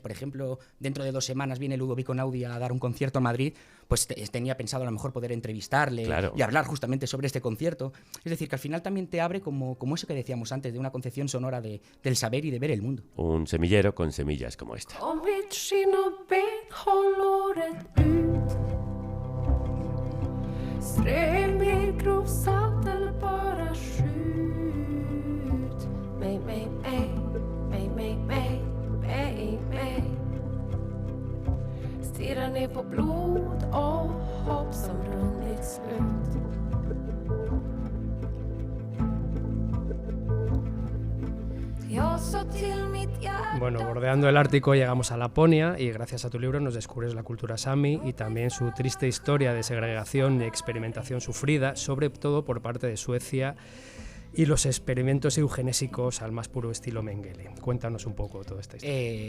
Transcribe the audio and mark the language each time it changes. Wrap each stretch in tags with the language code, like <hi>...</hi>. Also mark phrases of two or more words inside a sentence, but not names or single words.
<es>Por ejemplo, dentro de 2 semanas viene Ludovico Einaudi a dar un concierto a Madrid, pues tenía pensado a lo mejor poder entrevistarle, Claro. y hablar justamente sobre este concierto. Es decir, que al final también te abre como eso que decíamos antes, de una concepción sonora del saber y de ver el mundo. Un semillero con semillas como esta.</es> <sv>Om mitt skinn och ben håller ut. Strö mer grovsalt eller bara skjut. Mig, mig, mig, mig, mig, mig, mig, mig. Stirrar ner på blod och hopp som runnit slut. Jag sa till mitt hjärta.</sv> <es>Bueno, bordeando el Ártico llegamos a Laponia y gracias a tu libro nos descubres la cultura sami y también su triste historia de segregación y experimentación sufrida, sobre todo por parte de Suecia, y los experimentos eugenésicos al más puro estilo Mengele. Cuéntanos un poco toda esta historia.</es>